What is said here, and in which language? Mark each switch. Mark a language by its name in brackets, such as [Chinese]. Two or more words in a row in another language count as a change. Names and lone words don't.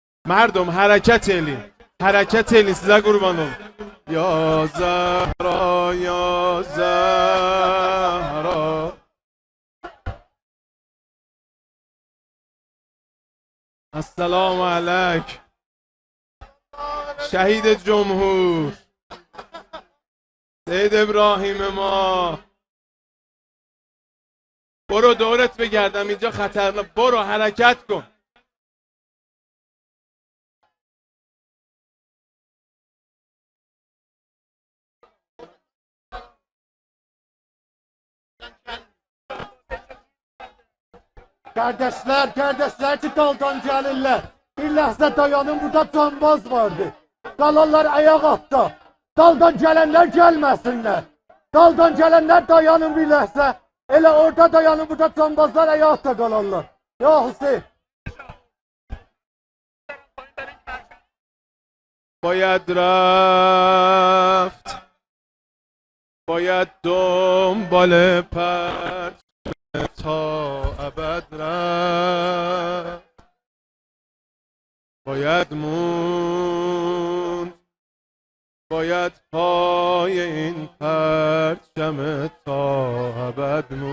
[Persian] مردم حرکت [Azerbaijani] elin size kurban olun. Ya Zahra ya Zahra. [Arabic] السلام عليك. [Persian] شهید جمهور سید ابراهیم ما. برو دورت بگردم اینجا خطرناک. برو حرکت کن. [Azerbaijani] Kardeşler ki daldan gəlirlər. Bir ləhzə dayanın, burada cambaz vardı. Qalanlar ayaq atda. Daldan gələnlər gəlməsinlər. Daldan gələnlər dayanın bir ləhzə. Elə orada dayanın, burada cambazlar ayaq atda qalanlar. Ya Hüseyin. [Persian] باید رفت باید دنبال پرچم تا ابد رفت باید موند باید پای این پرچم تا ابد